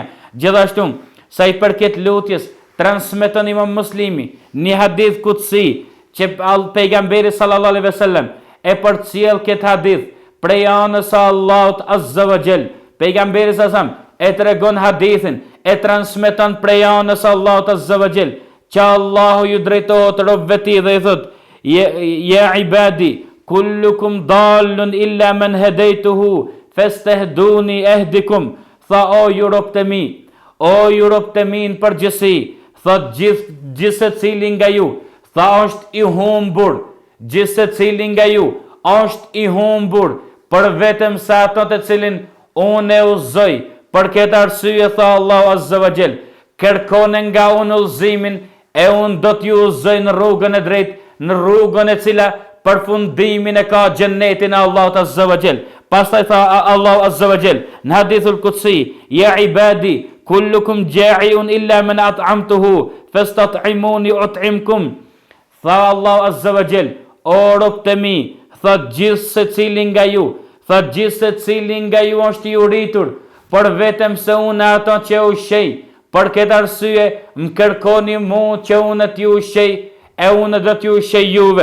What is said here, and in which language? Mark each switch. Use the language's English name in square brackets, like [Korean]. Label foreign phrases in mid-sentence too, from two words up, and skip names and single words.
[Albanian] Gjithashtu, sa i përket lutjes, transmeton Imam Muslimi një [Arabic] حديث قدسي [Albanian] që pejgamberi [Arabic] صلى الله عليه وسلم [Albanian] e përcjell këtë hadith prej anës së Allahut [Arabic] عز وجل. [Albanian] Pejgamberi sallallahu e tregon hadithin, e e transmeton prej anës Allahut [Arabic] عز وجل, [Albanian] që Allahu ju drejtohet robëve ti dhe i thot: [Arabic] يا عبادي كلكم ضال إلا من هديته فاستهدوني أهدكم. [Albanian] Tha o ju robët e mi, o ju robët e mi në përgjithësi, thot gjithse cili nga ju, tha është i humbur, gjithse cili nga ju është i humbur, për vetëm sa ato të cilin unë e uzoj. Për këtë arsye, tha Allahu [Arabic] عز وجل, [Albanian] kërkoni nga unë udhëzimin e unë do t'ju uzoj në rrugën e drejtë, në rrugën e cila përfundimin e ka xhennetin e Allahut [Arabic] عز وجل. [Albanian] Pastaj tha Allahu [Arabic] عز وجل [Albanian] në [Arabic] الحديث القدسي: يا عبادي كلكم جائع إلا من أطعمته فاستطعموني أطعمكم. [Albanian] Tha Allahu [Arabic] عز وجل: [Albanian] o robët e mi, tha gjithë se cili nga ju është i uritur, për vetëm se unë ato që ushqej. Për këtë arsye më kërkoni mu që unë t'ju ushqej, e unë do t'ju ushqej juve.